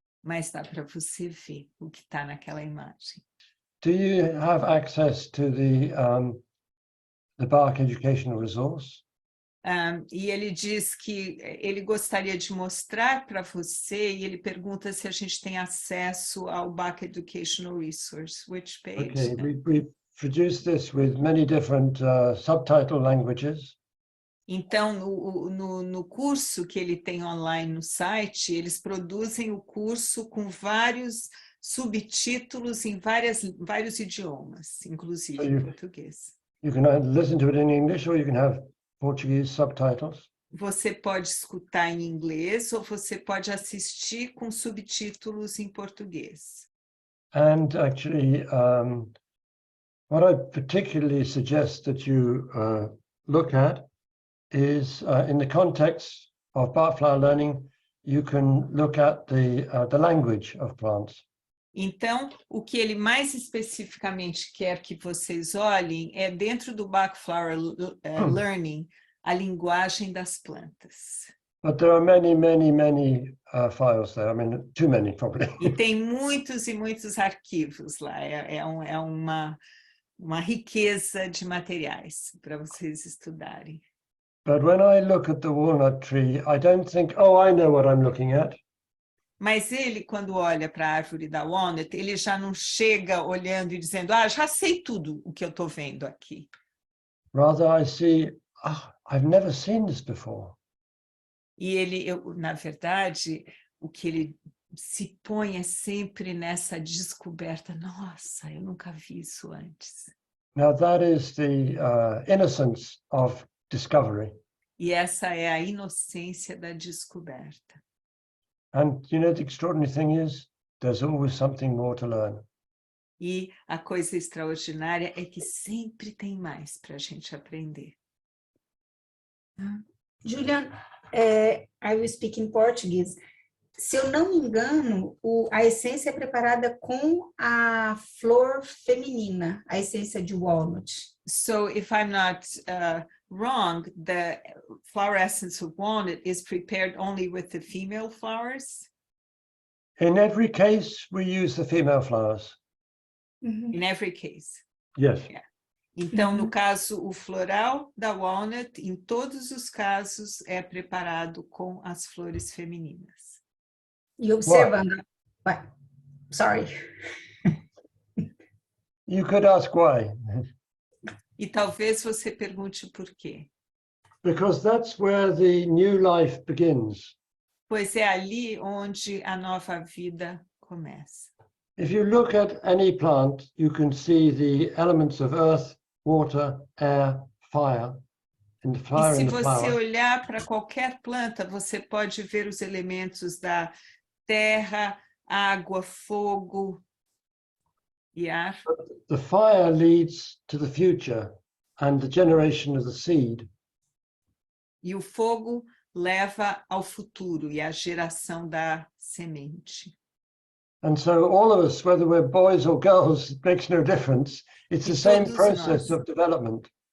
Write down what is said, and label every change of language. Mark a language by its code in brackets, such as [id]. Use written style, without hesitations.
[pt] mas dá para você ver o que está naquela imagem. [en] Do you have access to the Bach Educational Resource? [pt] E ele diz que ele gostaria de mostrar para você, e ele pergunta se a gente tem acesso ao Bach Educational Resource. [en] Which page? Okay, we produced this with many different subtitle languages. [pt] Então, no curso que ele tem online no site, eles produzem o curso com vários subtítulos em vários idiomas, inclusive em português. [en] You can either listen to it in English or you can have Portuguese subtitles. [pt] Você pode escutar em inglês ou você pode assistir com subtítulos em português. [en] And actually, what I particularly suggest that you look at is in the context of Bach flower learning, you can look at the language of plants. [pt] Então, o que ele mais especificamente quer que vocês olhem é dentro do Bach Flower Learning, a linguagem das plantas. [en] But there are many, many, many files there. I mean, too many probably. [pt] E tem muitos e muitos arquivos lá. É uma riqueza de materiais para vocês estudarem. [en] But when I look at the walnut tree, I don't think, oh, I know what I'm looking at. [pt] Mas ele, quando olha para a árvore da Walnut, ele já não chega olhando e dizendo, já sei tudo o que eu estou vendo aqui. [en] Rather, I see, I've never seen this before. [pt] E ele, na verdade, o que ele se põe é sempre nessa descoberta. Nossa, eu nunca vi isso antes. [en] Now that is the innocence of discovery. [pt] E essa é a inocência da descoberta. [en] And you know, the extraordinary thing is, there's always something more to learn. [pt] E a coisa extraordinária é que sempre tem mais para a gente aprender. [en] Julian, I will speak in Portuguese. [pt] Se eu não me engano, a essência é preparada com a flor feminina, a essência de walnut. [en] So, if I'm not wrong, the flower essence of walnut is prepared only with the female flowers? In every case, we use the female flowers. In every case. Yes. Yeah. [pt] Então, no caso, o floral da walnut, em todos os casos, é preparado com as flores femininas. E observando... [en] Sorry. You could ask why. [pt] E talvez você pergunte por quê. [en] Because that's where the new life begins. [pt] Pois é ali onde a nova vida começa. [en] If you look at any plant, you can see the elements of earth, water, air, fire in the flower. [pt] E se [en] and the [pt] você [en] flower. [pt] olhar para qualquer planta, você pode ver os elementos da terra, água, fogo e ar. [en] The fire leads to the future and the generation of the seed. [pt] E o fogo leva ao futuro e à geração da semente. [en] And so all of us, whether we're boys or girls, it makes no difference. It's the same process of development.